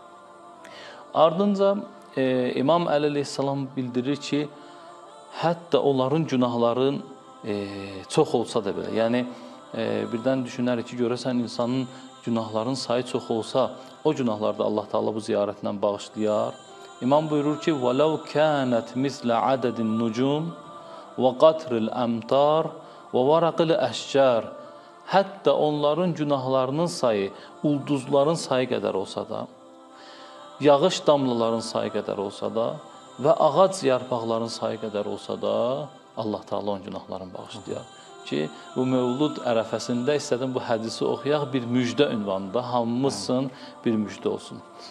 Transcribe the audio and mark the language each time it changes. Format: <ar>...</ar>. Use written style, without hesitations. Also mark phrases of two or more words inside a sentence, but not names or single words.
<az>Ardınca İmam Əli əleyhissalam bildirir ki, hətta onların günahların çox olsa da belə, yəni birdən düşünərik ki, görəsən insanın günahların sayı çox olsa, o günahlarda Allah Teala bu ziyarətlə bağışlayar. İmam buyurur ki,</az> <ar>وَلَوْ كَانَتْ مِثْلَ عَدَدِ النُّجُومِ وَقَطْرِ الْأَمْطَارِ وَوَرَقِ الْأَشْجَارِ.</ar> <az>Hətta onların günahlarının sayı, ulduzların sayı qədər olsa da, yağış damlaların sayı qədər olsa da və ağac yarpaqların sayı qədər olsa da, Allah Teala onun günahlarını bağışlayar. Ki, bu Mövlud ərəfəsində istədim bu hədisi oxuyaq, bir müjdə ünvanında, hamımız üçün bir müjdə olsun.</az>